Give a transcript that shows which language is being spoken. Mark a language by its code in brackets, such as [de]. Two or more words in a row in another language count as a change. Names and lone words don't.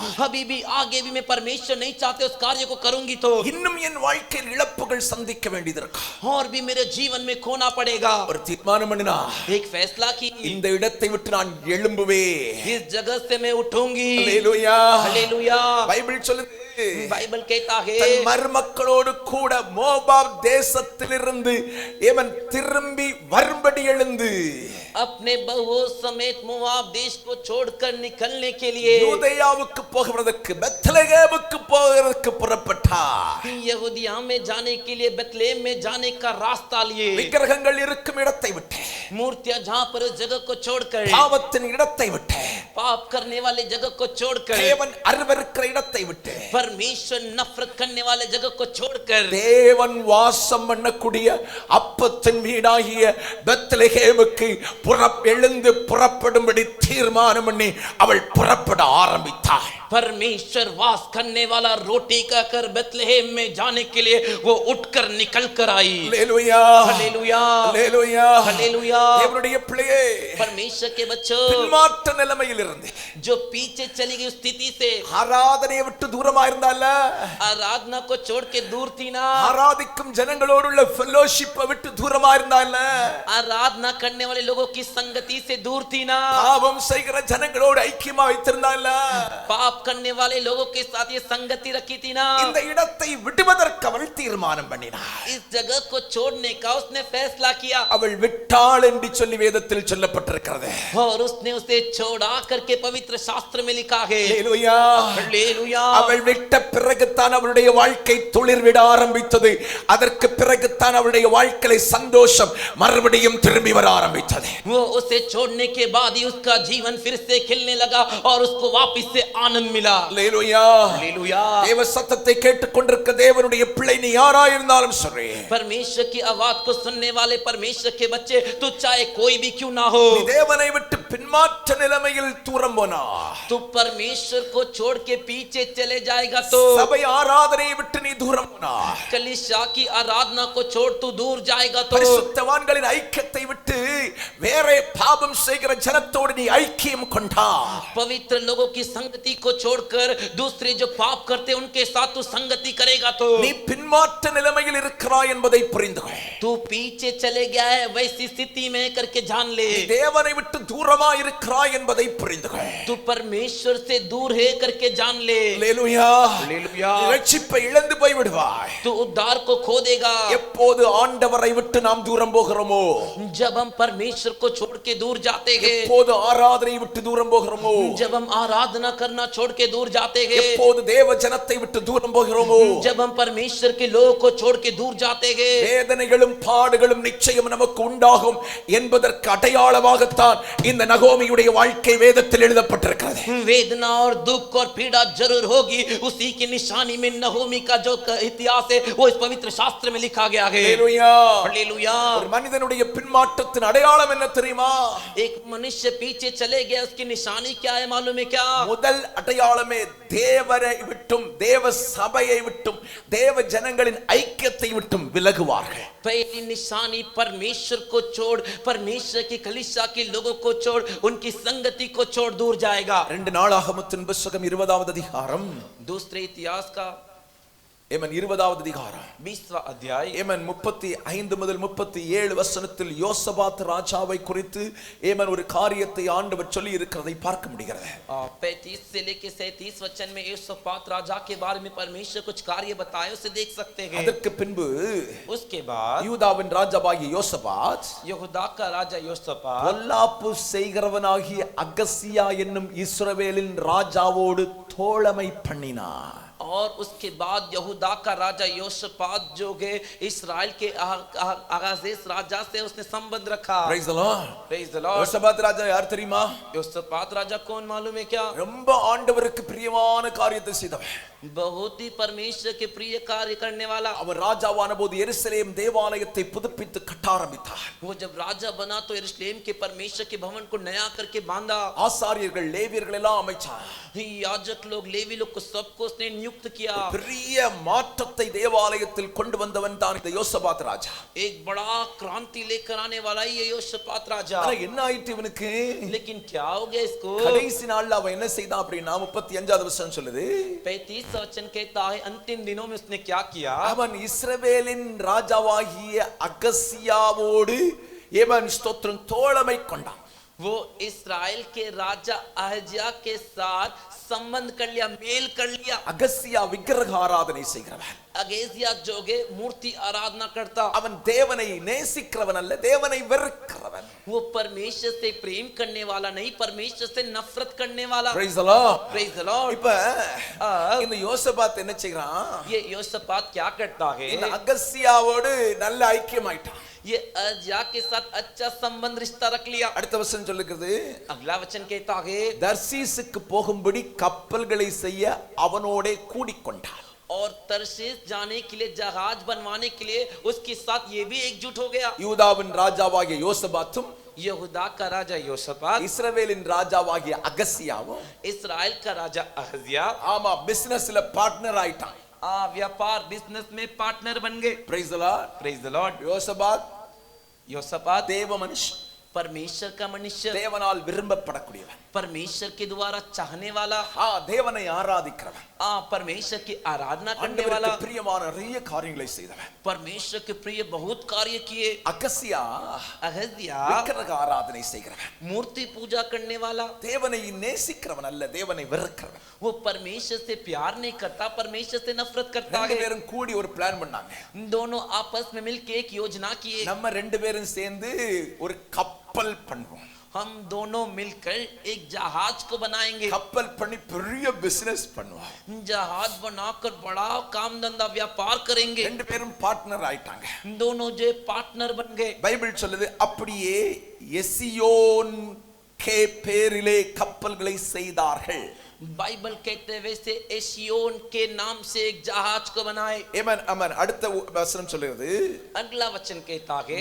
[hi] अभी भी आगे भी मैं परमेश्वर नहीं चाहते उस कार्य को करूंगी तो [ta] இன்னும் என் வாழ்க்கையில் இழப்புகள் சந்திக்க வேண்டியதற்கு [hi] और भी मेरे जीवन में खोना पड़ेगा. [ta] ஒரு தீர்மானம் பண்ணினா [hi] एक फैसला की [ta] இந்த இடத்தை விட்டு நான் எழும்புவேன். [hi] इस जगह से मैं उठूंगी. [ta] அல்லேலூயா. [hi] हालेलुया. [ta] பைபிள் சொல்லுது [hi] बाइबल कहता है [ta] தன் மருமக்களோடு கூட மோவாப் தேசத்திலிருந்து இவன் திரும்பி வரும்படி எழுந்து [hi] अपने बहुओं समेत मोआब देश को छोड़कर निकलने के लिए [ta] யூதேயாவுக்கு போகிறதுக்கு பெத்லகேமுக்கு போகிறதுக்கு புறப்பட்டார். [hi] यहूदिया में जाने के लिए बेतलेहम में जाने का रास्ता लिए. [ta] விக்கிரகங்கள் இருக்கும் இடத்தை விட்டு [hi] मूर्तियां जहां पर उस जगह को छोड़कर [ta] பாவத்தின் இடத்தை விட்டு [hi] पाप करने वाले जगह को छोड़कर [ta] தேவன் அருவருக்கிற இடத்தை விட்டு [hi] परमेश्वर नफरत करने वाले जगह को छोड़कर [ta] தேவன் வாசம் பண்ணக்கூடிய அப்பத்தின் வீடாகிய பெத்லகேமுக்கு எழுந்து புறப்படும்படி தீர்மானம் பண்ணி அவள் புறப்பட ஆரம்பித்தாள். [hi] परमेश्वर वास करने वाला रोटी का कर बेतलेहम में जाने के लिए वो उठकर निकल कर आई. हालेलुया. हालेलुया. हालेलुया. हालेलुया. [ta] தேவனுடைய பிள்ளையே [hi] परमेश्वर के बच्चों [ta] பின்மாற்ற நிலைமையில் இருந்து [hi] जो पीछे चली गई स्थिति से [ta] ஆராதனையை விட்டு தூரமா இருந்தால [hi] आराधना को छोड़ के दूर थी ना. [ta] ஆராதிக்கும் ஜனங்களோடுள்ள ஃபெலோஷிப்பை விட்டு தூரமா இருந்தால [hi] आराधना करने वाले लोगों की संगति से दूर थी ना. [ta] பாவம் செய்கிற ஜனங்களோடு ஐக்கியமா வைத்திருந்தால [hi] पाप करने वाले लोगों के साथ ये संगति रखी थी ना. [ta] இந்த இடத்தை விடுவதற்கு அவள் தீர்மானம் பண்ணினாள். [hi] इस जगह को छोड़ने का उसने फैसला किया [ta] அவள் விட்டாள் என்று சொல்லி வேதத்தில் சொல்லப்பட்டிருக்கிறது. [hi] और उसने उसे छोड़ा करके पवित्र शास्त्र में लिखा है. [ta] ஹalleluya. [hi] हालेलुया. [ta] அவள் விட்ட பிறகுதான் அவளுடைய வாழ்க்கை துளிர்விட ஆரம்பித்தது. அதற்கு பிறகுதான் அவளுடைய வாழ்க்கையில சந்தோஷம் மறுபடியும் திரும்பி வர ஆரம்பித்தது. [hi] वो उसे छोड़ने के बाद ही उसका जीवन फिर से खिलने लगा और उसको वापस से आनंद मिला. [ta] ஹalleluya. [hi] हालेलुया. [ta] தேவ சத்தத்தை கேட்டுக்கொண்டிருக்க தேவனுடைய பிள்ளை நீ யாராயிருந்தாலும் சரி [hi] परमेश्वर की आवाज को सुनने वाले परमेश्वर के बच्चे तू चाहे कोई भी क्यों ना हो [ta] நீ தேவனை விட்டு பின்மாற்ற நிலைமையில் தூரம் போனா [hi] तू परमेश्वर को छोड़ के पीछे चले जाएगा तो [ta] சபை ஆராதனையை விட்டு நீ தூரம் போனா [hi] कलीसिया की आराधना को छोड़ तू दूर जाएगा तो [ta] பரிசுத்தவான்களின் ஐக்கியத்தை விட்டு வேற பாவம் செய்கிற ஜனத்தோடு நீ ஐக்கியம் கொண்டா [hi] पवित्र लोगों की संगति को छोड़कर दूसरे जो पाप करते उनके साथ तू संगति करेगा तो [ta] நீ பின்மாற்ற நிலைமையில் இருக்கிறாய் என்பதை புரிந்து கொள். [hi] तू पीछे चले गया है वैसी स्थिति में करके जान ले. [ta] நீ தேவனை விட்டு தூரமா இருக்கிறாய் என்பதை புரிந்து கொள். [hi] तू परमेश्वर से दूर है करके जान ले. [ta] ஹalleluya. [hi] हालेलुया [ta] ரட்சிப்பை இழந்து போய் விடுவாய் [hi] तू उद्धार को खो देगा [ta] எப்போது ஆண்டவரை விட்டு நாம் தூரம் போகிறோமோ [hi] जब हम परमेश्वर को छोड़ के दूर जाते हैं [ta] எப்போது ஆராதனை விட்டு தூரம் போகிறோமோ [hi] जब हम आराधना करना छोड़ के दूर जाते हैं [ta] எப்போது தேவ ஜனத்தை விட்டு தூரம் போகிறோமோ [hi] जब हम परमेश्वर के लोगों को छोड़ के दूर जाते हैं [ta] வேதனைகளும் பாடுகளும் நிச்சயம் நமக்கு உண்டாகும் என்பதற்கு அடையாளமாகத்தான் இந்த நகோமியுடைய வாழ்க்கை வேதத்தில் எழுதப்பட்டிருக்கிறது [hi] वेदना और दुख और पीड़ा जरूर होगी उसी की निशानी में नहोमी का जो इतिहास है वो इस पवित्र शास्त्र में लिखा गया है हालेलुया हालेलुया [ta] ஒரு மனிதனுடைய பின்மாற்றத்தின் அடையாளம் என்ன தெரியுமா [hi] एक मनुष्य पीछे चले गया उसकी निशानी क्या है मालूम है क्या [ta] முதல் அடையாளமே தேவரை விட்டும் தேவ சபையை விட்டும் தேவ ஜனங்களின் ஐக்கியத்தை விட்டும் விலகுவார்கள் [hi] पहली निशानी परमेश्वर को छोड़ परमेश्वर की कलीसिया के लोगों को छोड़ उनकी संगति को छोड़ दूर जाएगा [ta] 2 நாளாகமத்தின் புத்தகம் 20வது அதிகாரம் [hi] दूसरे इतिहास का [ta] ஏமன் 20வது அதிகாரம் [hi] 20वां अध्याय [ta] ஏமன் 35 முதல் 37 வசனத்தில் யோசபாத் ராஜாவை குறித்து ஏமன் ஒரு காரியத்தை ஆண்டவர் சொல்லி இருக்கிறதை பார்க்க முடிகிறது [hi] 35 से लेके 37 वचन में யோசபாத் राजा के बारे में परमेश्वर कुछ कार्य बताए उसे देख सकते हैं [ta] அதற்கு பின்பு [hi] उसके बाद [ta] யூதாவின் ராஜாவாகிய யோசபாத் [hi] यहूदा का राजा யோசபாத் [ta] பொல்லாப்பு செய்கிறவனாகிய அகசியா என்னும் இஸ்ரவேலின் ராஜாவோடு தோழமை பண்ணினார் [hi] और उसके बाद यहूदा का राजा योशपात जो है इस्राएल के आगाज़ेस राजा से उसने संबंध रखा [en] Praise the Lord. Praise the Lord. [ta] யோசபாத் ராஜா யார் தெரியுமா [hi] योशपात राजा कौन मालूम है क्या [ta] ரொம்ப ஆண்டவருக்கு பிரியமான காரியத்தை செய்தவன் [hi] बहुत ही परमेश्वर के प्रिय कार्य करने वाला [ta] அவர் ராஜாவான போது எருசலேம் தேவாலயத்தை புதுப்பித்து கட்ட ஆரம்பித்தார் [hi] वो जब राजा बना तो यरूशलेम के परमेश्वर के भवन को नया करके बांधा [ta] ஆசாரியர்கள் லேவியர்கள் எல்லாம் அமைச்சார் [hi] याजक लोग लेवी लोग को सबको उसने नियुक्त किया [ta] பெரிய மாற்றத்தை தேவாலயத்தில் கொண்டு வந்தவன் தான் இந்த யோசபாத் ராஜா [hi] एक बड़ा क्रांति लेकर आने वाला ही ये योशपात राजा [ta] ஆனா என்ன ஆயிட்டு இவனுக்கு [hi] लेकिन क्या हो गया इसको [ta] கடைசி நாள்ல அவன் என்ன செய்தான் அப்படினா 35வது வசனம் சொல்லுது [hi] 35 वचन कहता है अंतिम दिनों में उसने क्या किया [ta] அவன் இஸ்ரவேலின் ராஜாவாகிய அகசியாவோடு ஏமன் ஸ்தோத்திரம் தோழமை கொண்டான் [hi] वो इस्राएल के राजा अहज्या के साथ संबंध कर लिया मेल कर लिया [ta] அகசியா விக்கிரக ஆராதனை செய்கிறவன் [hi] अगेजिया जोगे मूर्ति आराधना करता [ta] அவன் தேவனை நேசிக்கிறவன் அல்ல தேவனை வெறுக்கிறவன் [hi] वो परमेश्वर से प्रेम करने वाला नहीं परमेश्वर से नफरत करने वाला [en] Praise the Lord. Praise the Lord. [ta] இப்ப இந்த யோசபாத் என்ன செய்றான் [hi] ये योशपात क्या करता है [ta] இந்த அகசியாவோடு நல்ல ஐக்கியமாயிட்டான் [hi] ये अहज्या के साथ अच्छा संबंध रिश्ता रख लिया [ta] அடுத்த வசனம் சொல்லுகிறது [hi] अगला वचन कहता है [ta] தர்சீசுக்கு போகும்படி கப்பல்களை செய்ய அவனோடே கூடிக்கொண்டார் [hi] और तर्शीश जाने के लिए जहाज बनवाने के लिए उसके साथ ये भी एकजुट हो गया [ta] யூதாவின் ராஜாவாகிய யோசபாத்தும் [hi] यहूदा का राजा योशपात [ta] இஸ்ரவேலின் ராஜாவாகிய அகசியாவும் [hi] इस्राएल का राजा अहज्या [ta] ஆமா [en] businessல partner [ta] ஆயிட்டான் [hi] व्यापार बिजनेस में पार्टनर बन गए [en] Praise the Lord. Praise the Lord [ta] யோசபாத் [hi] योशपात [ta] தேவ மனுஷன் [hi] परमेश्वर का मनुष्य [ta] தேவனால் விரும்பப்படக்கூடியவன் [hi] परमेश्वर के द्वारा चाहने वाला [ta] தேவனை ஆராதிக்கிறவன் [hi] परमेश्वर की आराधना करने वाला [ta] ஆண்டவருக்கு பிரியமான நிறைய காரியங்களை செய்தவன் [hi] परमेश्वर के प्रिय बहुत कार्य किए [ta] அகசியா [hi] अहज्या [ta] விக்கிரக ஆராதனை செய்கிறவன் [hi] मूर्ति पूजा करने वाला [ta] தேவனை நேசிக்கிறவன் அல்ல தேவனை வெறுக்கிறவன் [hi] वो परमेश्वर से प्यार नहीं करता परमेश्वर से नफरत करता [ta] ரெண்டு [hi] है [ta] பேரும் கூடி ஒரு பிளான் பண்ணாங்க [hi] दोनों आपस में मिलकर एक योजना किए [ta] நம்ம ரெண்டு பேரும் சேர்ந்து ஒரு கப்பல் பண்ணுவோம் [hi] हम दोनों मिलकर एक जहाज को बनाएंगे [ta] கப்பல் பண்ணி பெரிய பிசினஸ் பண்ணுவோம் [hi] जहाज बनाकर बड़ा काम धंधा व्यापार करेंगे [ta] ரெண்டு பேரும் பார்ட்னர் ஆயிட்டாங்க [hi] दोनों जो पार्टनर बन गए [ta] பைபிள் சொல்லுது அப்படியே எசியோன் கே பேரிலே கப்பல்களை செய்தார்கள் [hi] बाइबल कहते हैं वैसे एशियोन के नाम से एक जहाज को बनाए [ta] ஆமென் ஆமென் அடுத்த வசனம் சொல்லுது [hi] अगला वचन कहता है